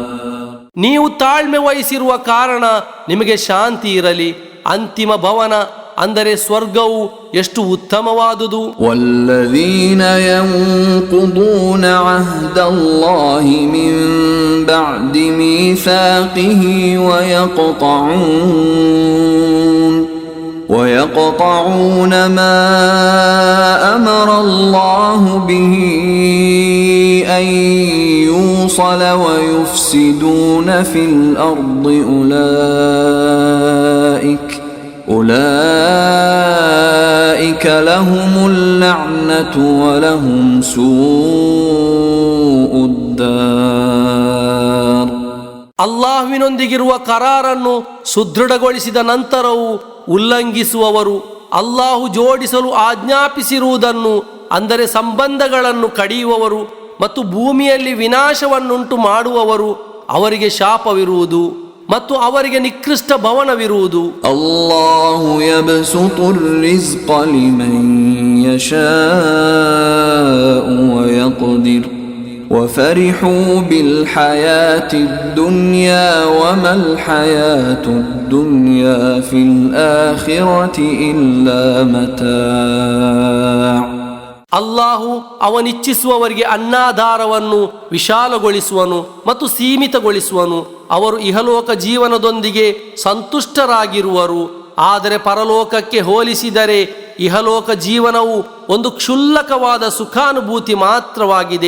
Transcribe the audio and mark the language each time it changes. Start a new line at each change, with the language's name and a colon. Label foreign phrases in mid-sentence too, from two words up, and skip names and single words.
Kannada: ನೀವು ತಾಳ್ಮೆ ವಹಿಸಿರುವ ಕಾರಣ ನಿಮಗೆ ಶಾಂತಿ ಇರಲಿ. ಅಂತಿಮ ಭವನ ಅಂದರೆ ಸ್ವರ್ಗವು ಎಷ್ಟು ಉತ್ತಮವಾದುದು.
Arabic: والذين ينقضون عهد الله من بعد ميثاقه ويقطعون ما أمر الله به أن يوصل ويفسدون في الأرض أولئك لهم اللعنة ولهم سوء الدار.
Kannada: ಅಲ್ಲಾಹುವಿನೊಂದಿಗಿರುವ ಕರಾರನ್ನು ಸುದೃಢಗೊಳಿಸಿದ ನಂತರವೂ ಉಲ್ಲಂಘಿಸುವವರು, ಅಲ್ಲಾಹು ಜೋಡಿಸಲು ಆಜ್ಞಾಪಿಸಿರುವುದನ್ನು ಅಂದರೆ ಸಂಬಂಧಗಳನ್ನು ಕಡಿಯುವವರು ಮತ್ತು ಭೂಮಿಯಲ್ಲಿ ವಿನಾಶವನ್ನುಂಟು ಮಾಡುವವರು, ಅವರಿಗೆ ಶಾಪವಿರುವುದು ಮತ್ತು ಅವರಿಗೆ ನಿಕೃಷ್ಟ ಭವನವಿರುವುದು.
Arabic: الله يبسط الرزق لمن يشاء ويقدر وفرحوا بالحياة الدنيا وما الحياة الدنيا في الآخرة إلا متاع.
Kannada: ಅಲ್ಲಾಹು ಅವನಿಚ್ಛಿಸುವವರಿಗೆ ಅನ್ನಾಧಾರವನ್ನು ವಿಶಾಲಗೊಳಿಸುವನು ಮತ್ತು ಸೀಮಿತಗೊಳಿಸುವನು. ಅವರು ಇಹಲೋಕ ಜೀವನದೊಂದಿಗೆ ಸಂತುಷ್ಟರಾಗಿರುವರು. ಆದರೆ ಪರಲೋಕಕ್ಕೆ ಹೋಲಿಸಿದರೆ ಇಹಲೋಕ ಜೀವನವು ಒಂದು ಕ್ಷುಲ್ಲಕವಾದ ಸುಖಾನುಭೂತಿ ಮಾತ್ರವಾಗಿದೆ.